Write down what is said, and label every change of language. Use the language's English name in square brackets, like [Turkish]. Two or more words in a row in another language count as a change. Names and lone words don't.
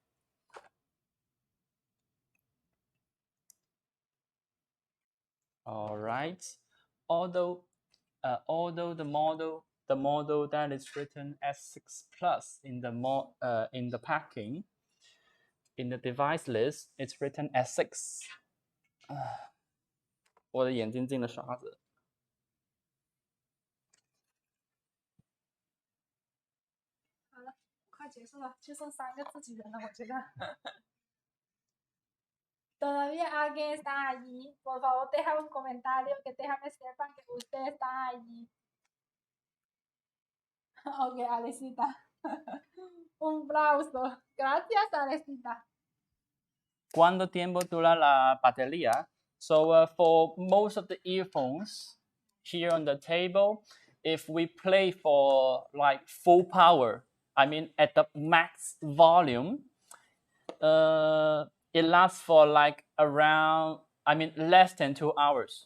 [English] All right. Although the model that is written as 6 Plus in the packing, in the device list, it's written as 6. [Chinese] 我的眼睛进了沙子。好了，快结束了，就剩3个自己人了，我觉得。 [Spanish] Todavía alguien está allí. Por favor, deja un comentario que déjame sepan que usted está allí. Ok, Alecita. Un aplauso. Gracias, Alecita. ¿Cuánto tiempo dura la batería? [English] So for most of the earphones here on the table, if we play for like full power, I mean at the max volume, it lasts for like less than 2 hours.